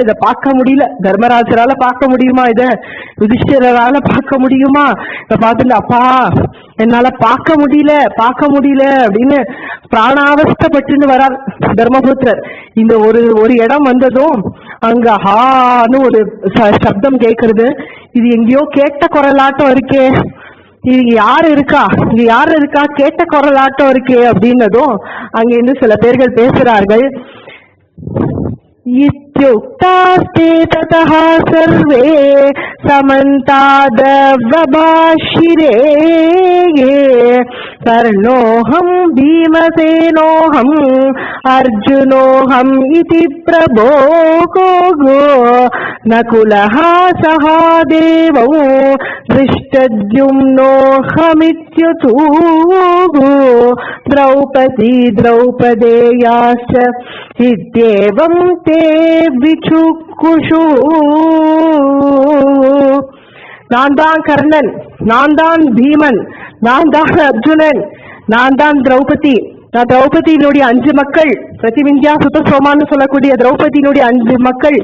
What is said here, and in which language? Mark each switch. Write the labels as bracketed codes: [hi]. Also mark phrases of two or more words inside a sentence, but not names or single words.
[ta] இதை பார்க்க முடியல, தர்மராஜரால பார்க்க முடியுமா, இத யுதிஷ்டிரரால பார்க்க முடியுமா, இதை பார்த்துட்டு அப்பா என்னால பார்க்க முடியல அப்படின்னு பிராணாவஸ்தப்பட்டுன்னு வரார் தர்மபுத்திரர். இந்த ஒரு இடம் வந்ததும் அங்க ஹான்னு ஒரு சப்தம் கேட்கறது. இது எங்கேயோ கேட்ட குரலாட்டம் இருக்கே, இது யாரு இருக்கா கேட்ட குரலாட்டம் இருக்கே அப்படின்னதும் அங்க இருந்து சில பேர்கள் பேசுறார்கள். [sa] इत्युक्तास्ते ततः सर्वे समन्तादव्रभाषिरे कर्णोऽहं भीमसेनोऽहं अर्जुनोऽहम् इति प्रभो गो नकुलः सहादेवौ दृष्टद्युम्नोऽहमित्युतु द्रौपदेयाश्च इत्येवं ते விசுக்குஷு. [ta] நான் தான் கர்ணன், நான் தான் பீமன், நான் தான் அர்ஜுனன், நான் தான் திரௌபதி. நான் திரௌபதியினுடைய 5 மக்கள், பிரதிவிந்தியா சுதசோமான்னு சொல்லக்கூடிய திரௌபதியினுடைய 5 மக்கள்.